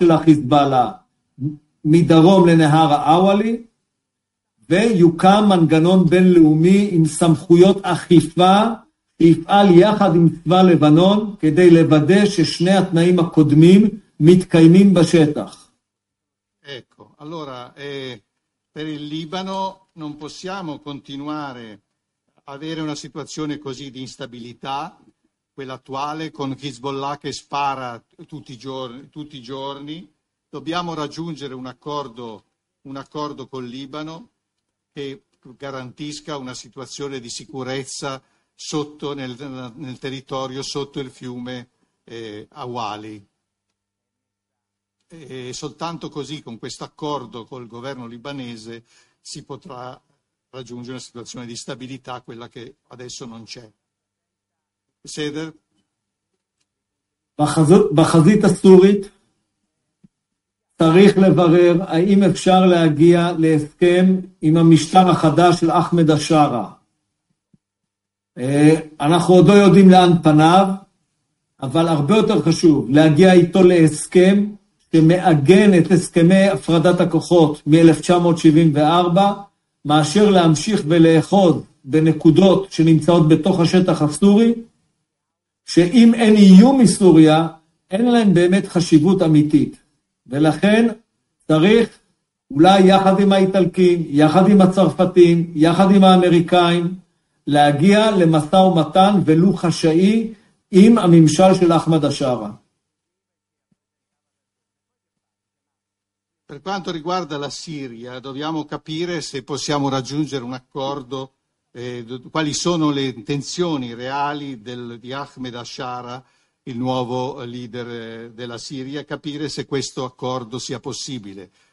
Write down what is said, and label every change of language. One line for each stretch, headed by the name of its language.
Hebrew: של החיזבאללה מדרום לנהר האוואלי, ויוקם מנגנון בינלאומי עם סמכויות אכיפה, יפעל יחד עם צבא לבנון כדי לוודא ששני התנאים הקודמים מתקיימים בשטח.
Italian: Ecco, allora, per il Libano non possiamo continuare a avere una situazione così di instabilità, quella attuale, con Hezbollah che spara tutti i giorni. Dobbiamo raggiungere un accordo con Libano che garantisca una situazione di sicurezza sotto nel territorio, sotto il fiume Awali. E soltanto così, con questo accordo col governo libanese, si potrà raggiungere una situazione di stabilità, quella che adesso non c'è. Seder?
Hebrew: בחזית הסורית צריך לברר האם אפשר להגיע להסכם עם המשטר החדש של אחמד השארה. אנחנו עוד לא יודעים לאן פניו, אבל הרבה יותר חשוב להגיע איתו להסכם שמאגן את הסכמי הפרדת הכוחות מ-1974, מאשר להמשיך ולאחוז בנקודות שנמצאות בתוך השטח הסורי, שאם אין איום מסוריה, אין להם באמת חשיבות אמיתית. ולכן צריך אולי יחד עם האיטלקים, יחד עם הצרפתים, יחד עם האמריקאים, להגיע למסע ומתן ולו חשאי עם הממשל של אחמד השארה.
Italian: Per quanto riguarda la Siria, dobbiamo capire se possiamo raggiungere un accordo, quali sono le intenzioni reali di Ahmed Ashara, il nuovo leader della Siria, capire se questo accordo sia possibile.